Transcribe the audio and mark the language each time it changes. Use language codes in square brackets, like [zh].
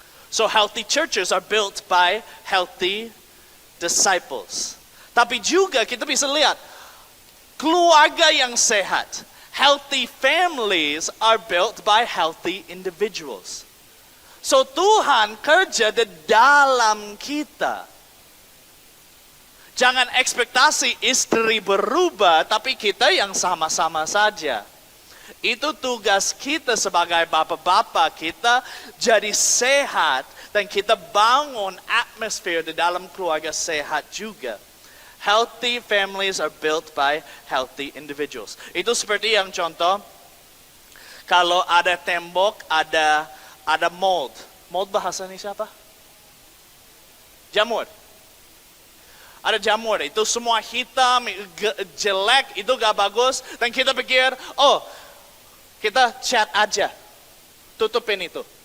[en] So healthy churches are built by healthy disciples. [id] Tapi juga kita bisa lihat keluarga yang sehat. [en] Healthy families are built by healthy individuals. [id] So Tuhan kerja di dalam kita. Jangan ekspektasi istri berubah, tapi kita yang sama-sama saja. Itu tugas kita sebagai bapak-bapak, kita jadi sehat dan kita bangun atmosfer di dalam keluarga sehat juga. [en] Healthy families are built by healthy individuals. [id] Itu seperti yang contoh, kalau ada tembok, ada mold. Mold bahasanya siapa? Jamur. Ada jamur, itu semua hitam, jelek, itu gak bagus. Dan kita pikir, kita cat aja, tutupin itu.